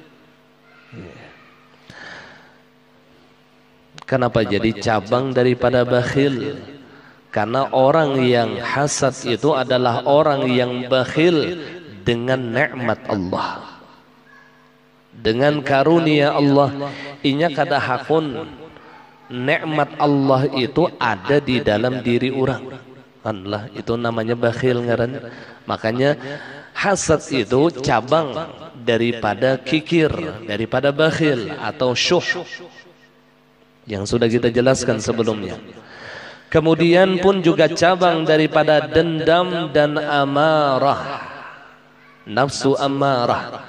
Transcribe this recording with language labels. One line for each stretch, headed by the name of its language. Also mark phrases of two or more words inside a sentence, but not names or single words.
Indonesian: Kenapa jadi cabang daripada bakhil? Karena orang yang hasad itu adalah orang yang bakhil dengan nikmat Allah, dengan karunia Allah.
Banjar: Inya kada hakun nikmat Allah itu ada di dalam diri orang.
Indonesian: Allah, itu namanya bakhil ngaran. Makanya hasad itu cabang daripada kikir, daripada bakhil atau syuh yang sudah kita jelaskan sebelumnya. Kemudian pun juga cabang daripada dendam dan amarah, nafsu amarah.